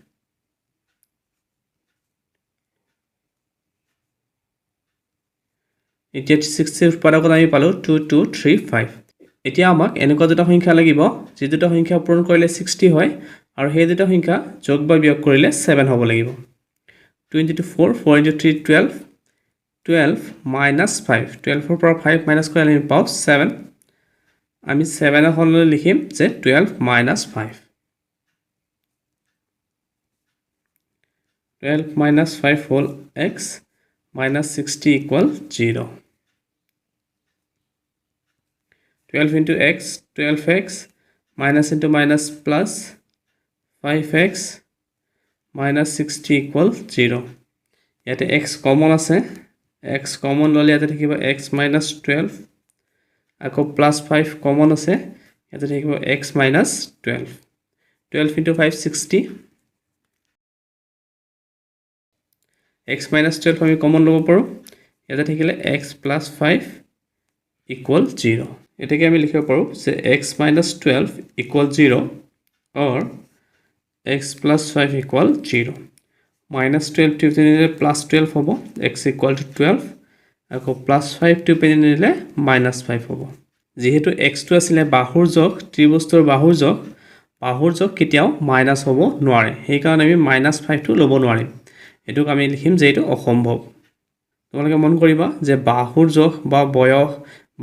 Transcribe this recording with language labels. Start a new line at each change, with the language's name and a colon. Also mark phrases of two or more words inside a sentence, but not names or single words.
Assamese: এতিয়া 60 উৎপাদকত আমি পালো 2235 এতিয়া আমাক এনেকুৱা দুটা সংখ্যা লাগিব যে দুটা সংখ্যা পূৰণ কৰিলে 60 হয় আৰু সেই দুটা সংখ্যা যোগ বা বিয়োগ কৰিলে 7 হ'ব লাগিব
English: 2 into 4 4 into 3 12 12 minus 5
Assamese: 12 ৰ পৰা 5 minus কৰিলে আমি পাও 7 আমি 7 ৰ সলনি লিখিম যে
English: 12 minus 5 12 minus 5 whole x minus 60 equal 0 12 into x 12x minus into minus plus 5x minus 60 equal 0
Assamese: ইয়াতে x কমন আছে x কমন ললে ইয়াতে থাকিব
English: x minus 12
Assamese: আকৌ
English: plus 5
Assamese: কমন আছে ইয়াতে থাকিব
English: x minus 12 12 into 5 60 x minus 12
Assamese: আমি কমন লব পাৰো ইয়াতে থাকিলে
English: x plus 5 equal 0
Assamese: এটাকে আমি লিখিব পাৰো যে
English: x minus 12 equal 0
Assamese: or x plus 5 equal 0
English: minus 12 to
Assamese: নিলে
English: plus 12
Assamese: হ'ব
English: x equal to
Assamese: 12 আকৌ
English: plus 5 to
Assamese: নিলে
English: minus 5
Assamese: হ'ব যেহেতু x টো আছিল বাহুৰ যোগ ত্ৰিভুজৰ বাহুৰ যোগ কেতিয়াও মাইনাস হ'ব নোৱাৰে সেই কাৰণে আমি minus 5 টো ল'ব নোৱাৰিম এটোক আমি লিখিম যে এটো অসম্ভৱ তোমালোকে মন কৰিবা যে বাহুৰ যোগ বা বয়স বা